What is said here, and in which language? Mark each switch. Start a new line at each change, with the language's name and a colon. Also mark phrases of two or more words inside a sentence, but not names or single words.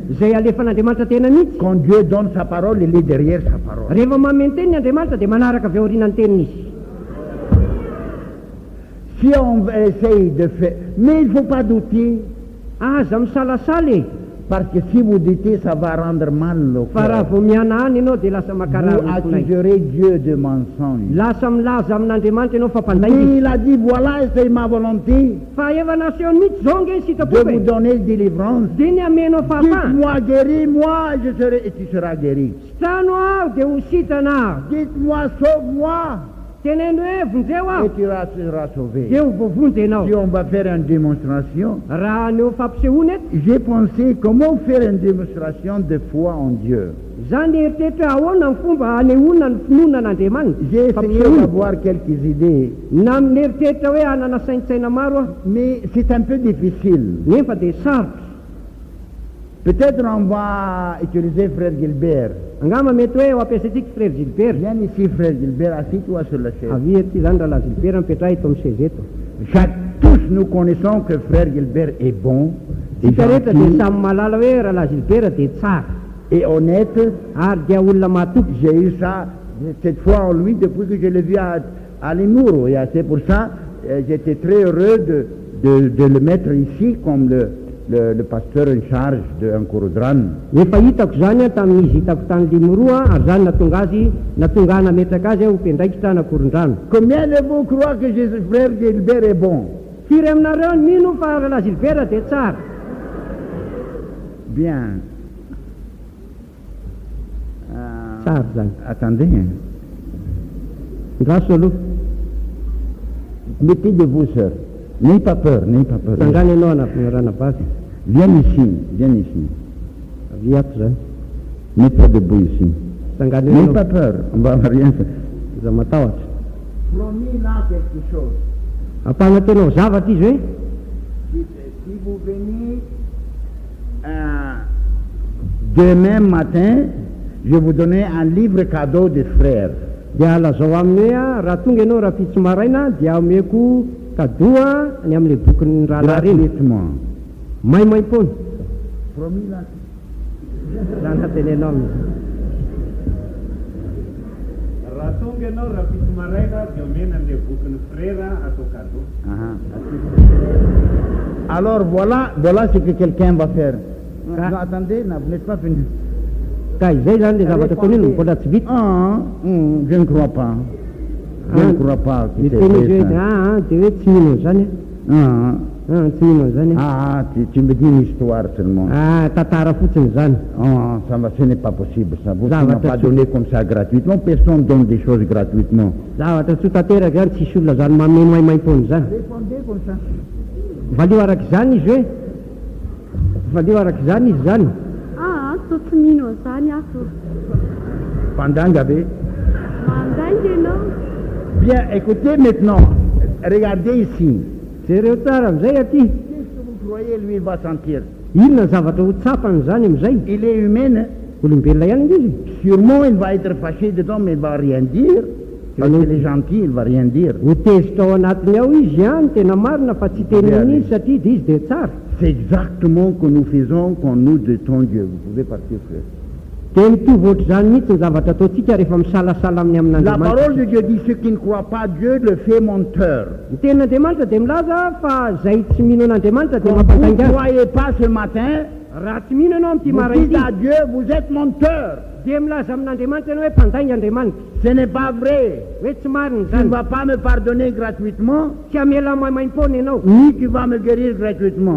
Malagasy: zay alefan'andriamanitra tena mihitsy
French: Quand Dieu donne sa parole, il est derrière sa parole.
Malagasy: rehefa mameno teniny andriamanitra dia manaraka avy aorianany teniny izy
French: Si on essaye de faire... Mais il ne faut pas douter,
Malagasy: aza misalasaly
French: parce que si vous doutez, ça va rendre mal le
Malagasy: fa raha
French: cœur.
Malagasy: vao miana any ianao dia lasa
French: Vous
Malagasy: makarary
French: accuserez Dieu de mensonge.
Malagasy: lasa milaza amin'andriamanitra ianao fampanday
French: Mais
Malagasy: izy
French: il a dit, voilà, c'est ma volonté
Malagasy: fa efa nasehony mihitsy zao nge
French: de
Malagasy: sitapoka
French: vous donner délivrance.
Malagasy: dia ny amenao fahafahana
French: Dites-moi, guéris-moi, je serai, et tu seras guéri.
Malagasy: sitrano aho dia ho sitana aho
French: Dites-moi, sauve-moi,
Malagasy: teneno hoe vonjeo
French: et
Malagasy: aho
French: tu seras sauvé.
Malagasy: dia ho voavonjy ianao
French: Si on va faire une démonstration,
Malagasy: raha neo fampisehoana eto
French: j'ai pensé comment faire une démonstration de foi en Dieu.
Malagasy: zany eritreritra hoe ahoana ny fomba anehoana ny finoana an'andriamanitra
French: J'ai essayé
Malagasy: fampisehoana
French: d'avoir quelques idées,
Malagasy: na mieritreritra hoe hanana saintsaina maro aho
French: mais c'est un peu difficile.
Malagasy: nefa dia sarotra
French: Peut-être on va utiliser Frère Gilbert.
Malagasy: angamba mety hoe ho ampiasaitsika frère gilbert
French: Viens ici, Frère Gilbert, assis-toi sur la chaise.
Malagasy: avy ety zany raha gilbert mipetraha eto amin'ny seza eto
French: Tous nous connaissons que Frère Gilbert est bon, et
Malagasy: tsika rehetra dia
French: gentil,
Malagasy: samy malala hoe raha gilbert dia tsara
French: et honnête.
Malagasy: ary dia olona mahatoky
French: J'ai eu ça cette fois en lui depuis que je l'ai vu à Limuru. Et c'est pour ça j'étais très heureux de le mettre ici comme le pasteur en charge de Nkorodran.
Malagasy: efa hitako zany a tamin'izy hitako tany limoroa ary zany natonga nametraka azy aho mpiandraikitra nakorondrano
French: Combien de vous croient que Jésus, Frère Gilbert est bon?
Malagasy: firy aminareo mino fa raha gilbert dia tsara
French: Bien.
Malagasy: tsara zany
French: Attendez.
Malagasy: ndraso aloha
French: Mettez de vous, sœur. N'ayez pas peur, n'ayez pas peur.
Malagasy: sangany ianao anaranabavy
French: Viens ici, viens ici.
Malagasy: aviako zany
French: Mets-toi debout ici.
Malagasy: sangany
French: N'ayez
Malagasy: ianao
French: pas peur, on va rien faire.
Malagasy: za matahotra
French: Promis là quelque chose.
Malagasy: ampanatenao zavatra izy hoe
French: Si vous venez demain matin, je vais vous donner un livre cadeau des frères.
Malagasy: dia lazao aminy hoe a raha tonga ianao raha fitsy maraina dia ameko kadoa ny amin'le bokyny rahalahy reny
French: Gratuitement.
Malagasy: maimaim-pony
French: Promis là.
Malagasy: zany atenenao amin'izy raha tonga ianao raha fito maraina dia omena an'le bokin'ny frera atao cadeau.
French: Alors voilà ce que quelqu'un va faire. Non, attendez, non, vous n'êtes pas fini.
Malagasy: ka izay zany le zavatra ataony iny mbola tsy vita
French: Je ne crois pas. Je ne crois pas que c'est
Malagasy: miteny izy
French: vrai,
Malagasy: hoe
French: ça.
Malagasy: dia hoe tsy mino zany Ah, Tsy inona zany.
French: Ah, tu me dis une histoire seulement.
Malagasy: Tantara fotsiny zany.
French: Ah, ça va, ce n'est pas possible ça. Vous ne Ça va, m'avez pas t'as- donné comme ça gratuitement. Personne donne des choses gratuitement.
Malagasy: Zavatra tsy ho tanteraka zany, tsisy olona zany manome maimaim-pony zany.
French: Répondez comme ça.
Malagasy: Valio arak'izany izy hoe, valio arak'izany izy zany. Ato tsy mino zany ato. Pandangabe. Mandaingy ianao.
French: Bien, écoutez maintenant. Regardez ici.
Malagasy: Jereo tsara amizay aty.
French: Qu'est-ce que vous croyez lui va sentir?
Malagasy: Inona ny zavatra ho tsapany zany amizay?
French: Il est humain, hein?
Malagasy: Olombelona ihany izy.
French: Sûrement il va être fâché dedans, mais il va rien dire. Parce qu'il est gentil, il va rien dire.
Malagasy: Ho tezitra ao anatiny ao izy ihany, tena marina fa tsy teniny izy satria de izy de tsara.
French: C'est exactement ce que nous faisons quand nous détons Dieu. Vous pouvez partir, frère.
Malagasy: De mitovy ohatr'izany mihitsy ny zavatra ataontsika rehefa misalasala amin'ny
French: La
Malagasy: amin'andriamanitra.
French: parole de Dieu dit, ceux qui ne croient pas Dieu le fait menteur.
Malagasy: Ny tenin'andriamanitra de milaza fa zay tsy mino an'andriamanitra de
French: Quand vous
Malagasy: mampandangy
French: ne
Malagasy: azy.
French: croyez pas ce matin,
Malagasy: Raha tsy mino ianao am'ty
French: vous
Malagasy: maraina
French: dites à
Malagasy: ity,
French: Dieu, vous êtes menteur.
Malagasy: de milaza amin'andriamanitra ianao hoe mpandaingy andriamanitra.
French: Ce n'est pas vrai.
Malagasy: Hoe tsy marina
French: Tu ne
Malagasy: zany.
French: vas pas me pardonner gratuitement,
Malagasy: Tsy amela maimaim-pony ianao.
French: ni tu vas me guérir gratuitement.